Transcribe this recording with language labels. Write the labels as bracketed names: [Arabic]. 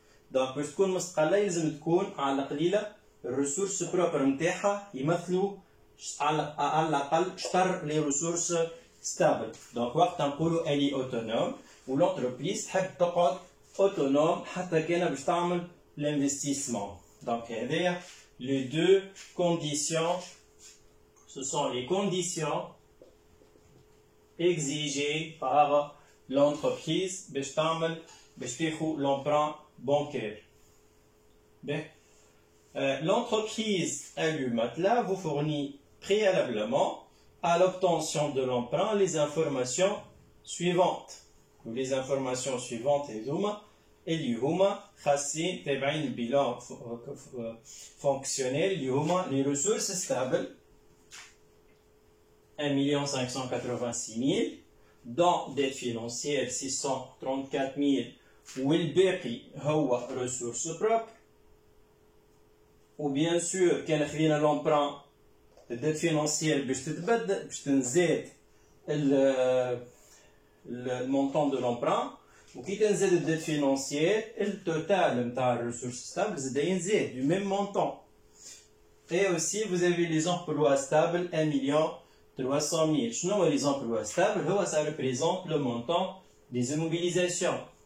[Arabic] دونك باش تكون مستقلة يلزم تكون على القليلة الريسورس بروبر نتاعها يمثلوا على الأقل شطر لي ريسورس ستابل. دونك وقتها نقولوا الي اوتونوم ولونتربريز تحب تقعد autonome حتى كان باش تعمل l'investissement. [French] Donc هذايا les deux conditions, ce sont les conditions exigées par l'entreprise [Arabic] باش تعمل باش تاخذ [French] l'emprunt bancaire. L'entreprise Alu-Matelas vous fournit préalablement à l'obtention de l'emprunt les informations suivantes. Les informations suivantes [Arabic] اللي هما خاصين تابعين البيلان فونكسيونيل اللي هما [French] les ressources stables 1,586,000 dont dette financière 634,000 [Arabic] والباقي هو [French] ressources propres. [Arabic] و bien sûr كان خذينا l'emprunt الديت فينانسيير باش تتبدل باش تنزاد [French] le montant de l'emprunt. [Arabic] وكي تنزيد [French] الدette financière, le total نتاع ressources stables [Arabic] زاد ينزيد [French] du même montant. Et aussi vous avez les emplois stables 1 300 000. [Arabic] شنو هو [French] les emplois stables؟ هو ça représente le montant des immobilisations.